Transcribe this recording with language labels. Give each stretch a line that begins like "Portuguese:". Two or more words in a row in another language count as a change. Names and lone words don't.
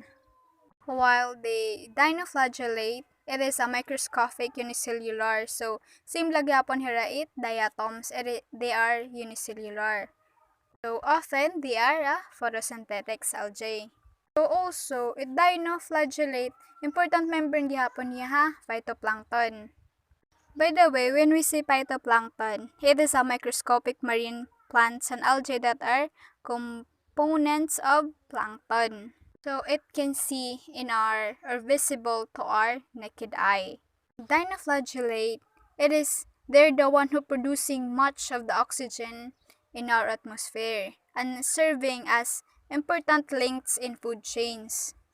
English: While the dinoflagellate, it is a microscopic unicellular. So, same
Cebuano: lagi upon hira
English: diatoms, they are unicellular. So, often they are a photosynthetic algae. So, also, it dinoflagellate, important member
Cebuano: gihapon niya ha,
English: phytoplankton. By the way, when we say phytoplankton, it is a microscopic marine plants and algae that are components of plankton. So it can see in our or visible to our naked eye. Dinoflagellate, they're the one who producing much of the oxygen in our atmosphere and serving as important links in food chains.